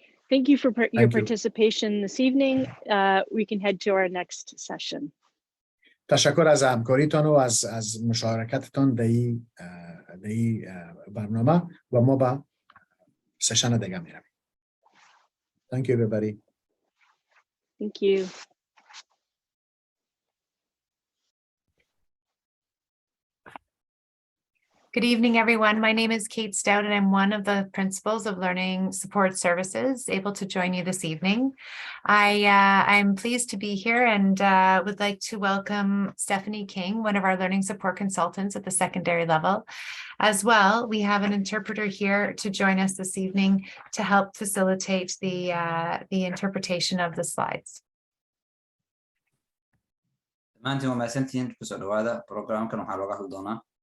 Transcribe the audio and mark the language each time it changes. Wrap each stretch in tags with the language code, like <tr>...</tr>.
<en>Thank you for your participation this evening. We can head to our next session.</en> <fa>تشکر از همکاریتان و از مشارکتتان در این برنامه و ما به سشن دیگه میرویم.</fa> <en>Thank you everybody. Thank you. Good evening, everyone. My name is Kate Stout, and I'm one of the principals of Learning Support Services, able to join you this evening. I'm pleased to be here and would like to welcome Stephanie King, one of our learning support consultants at the secondary level. As well, we have an interpreter here to join us this evening to help facilitate the interpretation of the slides. ما أنتم ما سنتين كسر هذا برنامج كانوا حلقة هالدونا</en>